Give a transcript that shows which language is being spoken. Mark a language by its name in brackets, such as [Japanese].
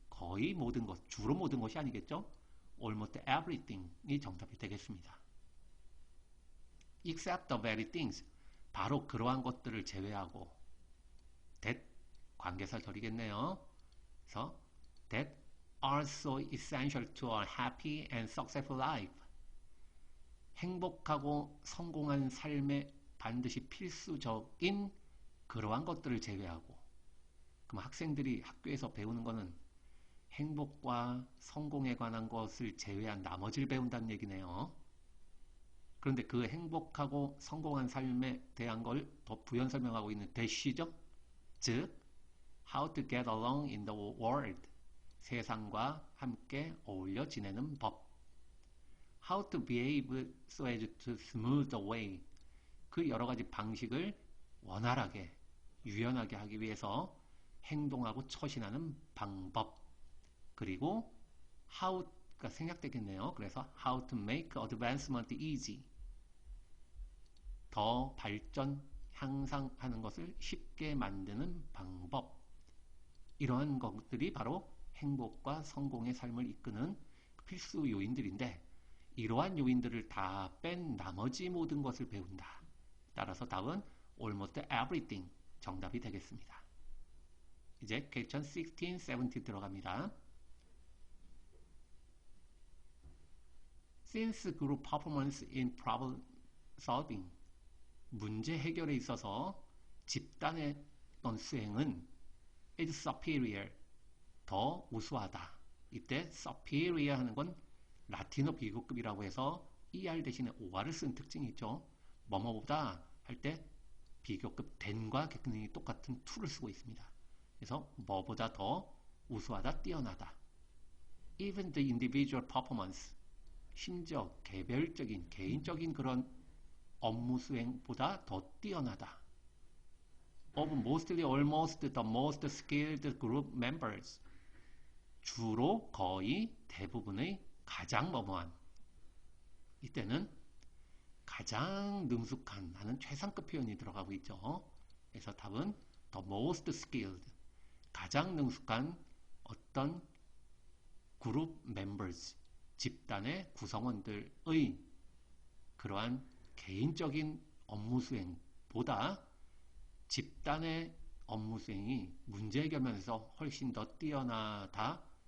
[Korean] 거의 모든 것, 주로 모든 것이 아니겠죠. almost everything이 정답이 되겠습니다. [English] except the very things. [Korean] 바로 그러한 것들을 제외하고 that 관계사절이겠네요. 그래서 [English] that are so essential to a happy and successful life. [Korean] 행복하고 성공한 삶에 반드시 필수적인 그러한 것들을 제외하고, 그럼 학생들이 학교에서 배우는 것은 행복과 성공에 관한 것을 제외한 나머지를 배운다는 얘기네요. 그런데 그 행복하고 성공한 삶에 대한 걸 더 부연 설명하고 있는 대시죠. 즉, [English] how to get along in the world. [Korean] 세상과 함께 어울려 지내는 법. [English] how to behave so as to smooth the way. [Korean] 그 여러 가지 방식을 원활하게, 유연하게 하기 위해서 행동하고 처신하는 방법. 그리고 how가 생략되겠네요. [English] 그래서 how to make advancement easy. [Korean] 더 발전, 향상하는 것을 쉽게 만드는 방법. 이러한 것들이 바로 행복과 성공의 삶을 이끄는 필수 요인들인데, 이러한 요인들을 다 뺀 나머지 모든 것을 배운다. 따라서 답은 almost everything 정답이 되겠습니다. 이제 question 16, 17 들어갑니다. [English] Since group performance in problem solving. [Korean] 문제 해결에 있어서 집단의 어떤 수행은 [English] is superior. [Korean] 더 우수하다. 이때 superior 하는 건 라틴어 비교급이라고 해서 er 대신에 or를 쓴 특징이 있죠. 뭐뭐보다 할 때 비교급 than과 객능이 똑같은 to를 쓰고 있습니다. 그래서 뭐보다 더 우수하다, 뛰어나다. [English] Even the individual performance. [Korean] 심지어 개별적인, 개인적인 그런 업무 수행보다 더 뛰어나다. [English] Of mostly, almost the most skilled group members. [Korean] 주로, 거의, 대부분의 가장 뭐뭐한. 이때는 가장 능숙한 하는 최상급 표현이 들어가고 있죠. 그래서 답은 [English] the most skilled. [Korean] 가장 능숙한 어떤 그룹 members. 집단의 구성원들의 그러한 개인적인 업무 수행보다 집단의 업무 수행이 문제 해결면에서 훨씬 더 뛰어나다.